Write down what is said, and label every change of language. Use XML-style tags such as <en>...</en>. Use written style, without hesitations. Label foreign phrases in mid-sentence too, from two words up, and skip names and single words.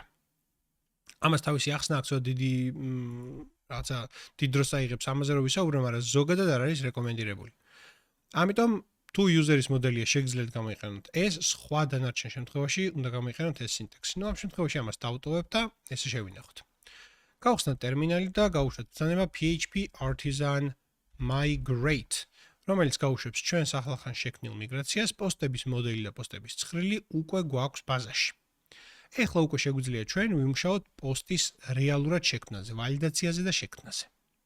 <ka>ამას თავისი ახსნა აქვს დიდი რაცა დიდ დროს აიღებს ამაზე რომ ვისაუბრე, მაგრამ ზოგადად არ არის რეკომენდირებული. ამიტომ თუ user-ის მოდელია შეგიძლიათ გამოიყენოთ ეს, სხვა დანარჩენ შემთხვევაში უნდა გამოიყენოთ ეს სინტაქსი. ნუ ამ შემთხვევაში ამას დავტოვებ და ესე შევინახოთ. გავხსნათ ტერმინალი და გავუშვათ ბრძანება PHP artisan migrate, რომელიც გაუშვებს ჩვენს ახლახან შექმნილ მიგრაციას, პოსტების მოდელი და პოსტების ცხრილი უკვე გვაქვს ბაზაში. ეხლა უკვე შეგვიძლია ჩვენ ვიმუშაოთ პოსტის რეალურად შექმნაზე, ვალიდაციაზე და შექმნაზე.</ka>